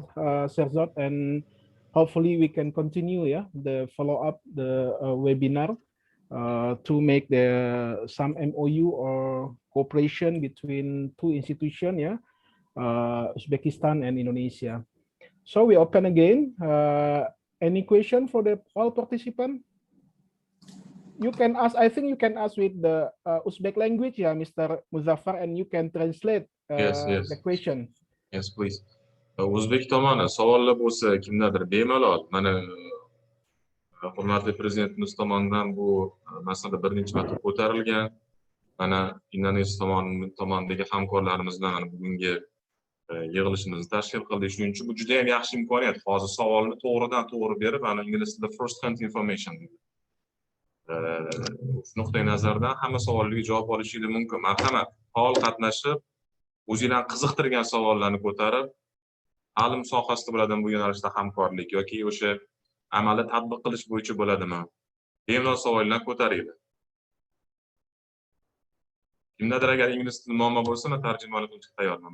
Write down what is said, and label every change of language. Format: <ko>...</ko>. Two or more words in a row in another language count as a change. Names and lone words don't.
<en>Serzot, and hopefully we can continue the follow-up, the webinar to make some MOU or cooperation between two institutions, Uzbekistan and Indonesia. So we open again. Any question for all participants? You can ask, I think you can ask with the Uzbek language, Mr. Muzaffar, and you can translate the question. Yes, please.</en> <uz>O'zbek tomoni savollar bo'lsa, kimdadir bemalol, mana hurmatli prezidentimiz tomonidan bu masala bir necha marta ko'tarilgan. Mana Indoneziya tomonidagi hamkorlarimiz bilan bugungi yig'ilishimizni tashkil qildik. Shuning uchun bu juda ham yaxshi imkoniyat. Hozir savolni to'g'ridan to'g'ri berib, ana ingliz tilida</uz> <en>first hand information.</en> <uz>Shu nuqtai nazardan hamma savollarga javob olishingiz mumkin. Marhamat, faol qatnashib, o'zingizlarni qiziqtirgan savollarni ko'tarib, ta'lim sohasida bo'ladimi bu yo'nalishda hamkorlik yoki o'sha amalda tatbiq qilish bo'yicha bo'ladimi? Bemalol savollarni ko'taringlar. Kimdadir agar ingliz tili muammo bo'lsa, men tarjimonlik qilishga tayyorman.</uz>